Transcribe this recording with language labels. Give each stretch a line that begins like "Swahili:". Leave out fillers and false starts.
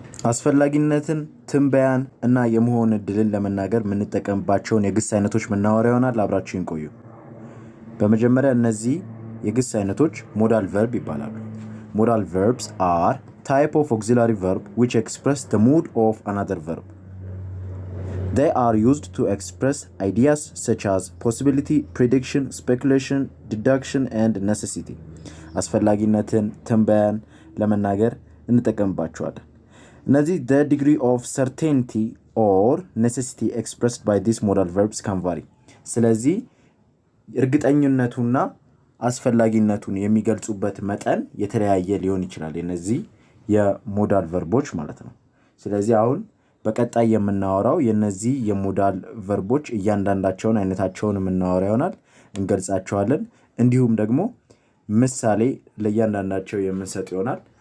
Amharic: አስፈላጊነትን፣ ትንበያን እና የመሆን እድልን ለመናገር የምንጠቀምባቸውን የግስ አይነቶች ምናወራ ይሆናል። አብራችሁን ቆዩ። በመጀመሪያ እነዚህ የግስ አይነቶች ሞዳል ቨርብ ይባላሉ። ሞዳል
English: verbs are type of auxiliary verb which express the mood of another verb. They are used to express ideas such as possibility, prediction, speculation, deduction and necessity.
Amharic: አስፈላጊነትን፣ ትንበያን ለመናገር እንጠቀምባቸዋለን። እነዚህ
English: the degree of certainty or necessity expressed by these modal verbs can vary.
Amharic: ስለዚህ እርግጠኝነቱና አስፈላጊነቱን የሚገልጹበት መጠን የተለያየ ሊሆን ይችላል እነዚህ የሞዳል ቨርቦች ማለት ነው። ስለዚህ አሁን በቀጣይ የምናወራው የነዚህ የሞዳል ቨርቦች እያንዳንዳቸውን አይነታቸውን የምናወራ ይሆናል፣ እንገልጻቸዋለን። እንዲሁም ደግሞ ምሳሌ ለእያንዳንዳቸው የምንሰጥ ይሆናል።